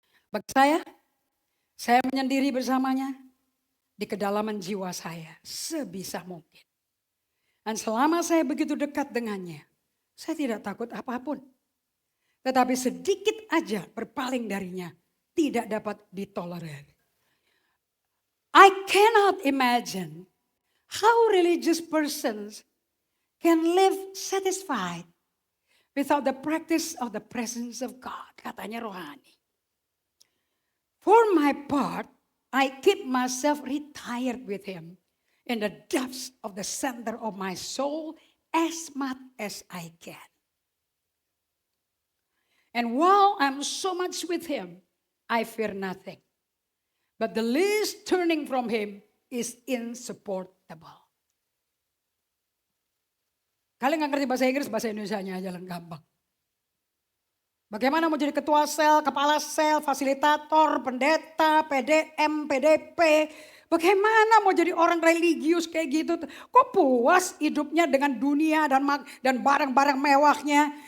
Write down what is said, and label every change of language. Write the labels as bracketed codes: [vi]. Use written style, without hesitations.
[id] Bagi saya menyendiri bersamanya di kedalaman jiwa saya sebisa mungkin. Dan selama saya begitu dekat dengannya, saya tidak takut apapun. Tetapi sedikit aja berpaling darinya tidak dapat ditolerir. [en] I cannot imagine how religious persons can live satisfied without the practice of the presence of God. [id] Katanya rohani. [en] For my part, I keep myself retired with him in the depths of the center of my soul as much as I can. And while I'm so much with him, I fear nothing. But the least turning from him is insupportable. [id] Kalian gak ngerti bahasa Inggris, bahasa Indonesianya aja gampang. Bagaimana mau jadi ketua sel, kepala sel, fasilitator, pendeta, PDM, PDP. Bagaimana mau jadi orang religius kayak gitu. Kok puas hidupnya dengan dunia dan barang-barang mewahnya.